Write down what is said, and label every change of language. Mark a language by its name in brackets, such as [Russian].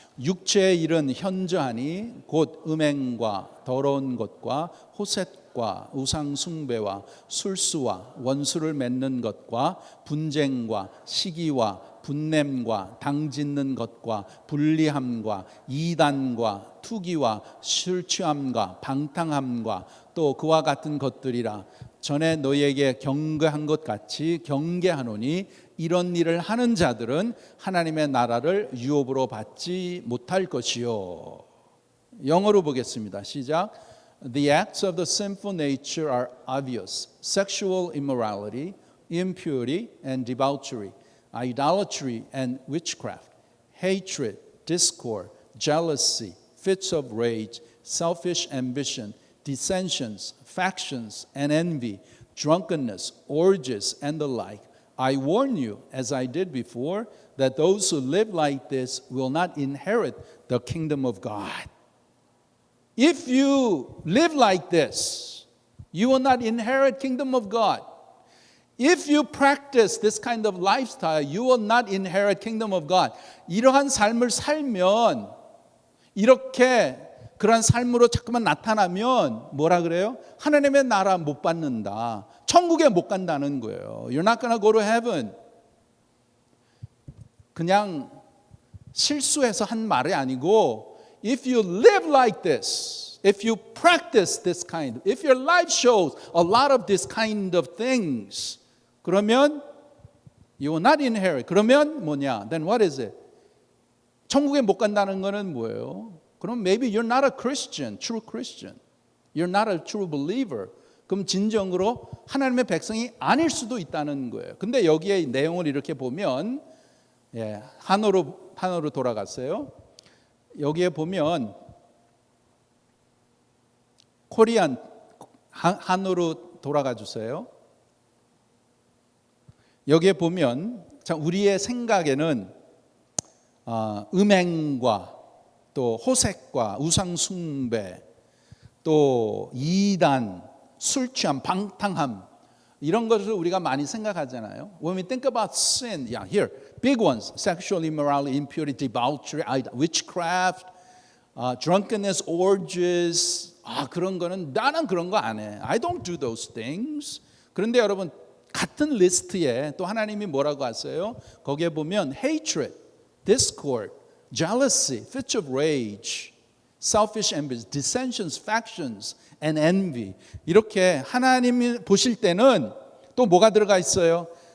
[Korean] 육체의 일은 현저하니 곧 음행과 더러운 것과 호색과 우상 숭배와 술수와 원수를 맺는 것과 분쟁과 시기와 분냄과 당짓는 것과 불리함과 이단과 투기와 술 취함과 방탕함과 또 그와 같은 것들이라. 전에 너희에게 경계한 것 같이 경계하노니 이런 일을 하는 자들은 하나님의 나라를 유업으로 받지 못할 것이요. 영어로 보겠습니다. 시작. [English] The acts of the sinful nature are obvious: sexual immorality, impurity and debauchery, idolatry and witchcraft, hatred, discord, jealousy, fits of rage, selfish ambition, dissensions, factions and envy, drunkenness, orgies and the like. I warn you, as I did before, that those who live like this will not inherit the kingdom of God. If you live like this, you will not inherit kingdom of God. If you practice this kind of lifestyle, you will not inherit kingdom of God. [Korean] 이러한 삶을 살면, 이렇게 그러한 삶으로 자꾸만 나타나면 뭐라 그래요? 하나님의 나라 못 받는다. 천국에 못 간다는 거예요. [English] You're not gonna go to heaven. [Korean] 그냥 실수해서 한 말이 아니고 [English] if you live like this, if you practice this kind, if your life shows a lot of this kind of things, [Korean] 그러면 [English] you will not inherit. [Korean] 그러면 뭐냐? [English] Then what is it? [Korean] 천국에 못 간다는 거는 뭐예요? 그럼 [English] maybe you're not a Christian, true Christian. You're not a true believer. [Korean] 그럼 진정으로 하나님의 백성이 아닐 수도 있다는 거예요. 근데 여기에 내용을 이렇게 보면 한어로 돌아갔어요. 여기에 보면 코리안 한어로 돌아가 주세요. 여기에 보면 우리의 생각에는 음행과 또 호색과 우상 숭배 또 이단 술 취함 방탕함 이런 것을 우리가 많이 생각하잖아요. [English] When we think about sin, here big ones: sexual immorality, impurity, debauchery, witchcraft, drunkenness, orgies. [Korean] 그런 거는 나는 그런 거 안 해. [English] I don't do those things. [Korean] 그런데 여러분 같은 리스트에 또 하나님이 뭐라고 하세요? 거기에 보면 [English] hatred, discord, jealousy, fits of rage, selfish ambition, dissensions, factions and envy. [Korean] 이렇게 하나님이 보실 때는 또 뭐가 들어가 있어요?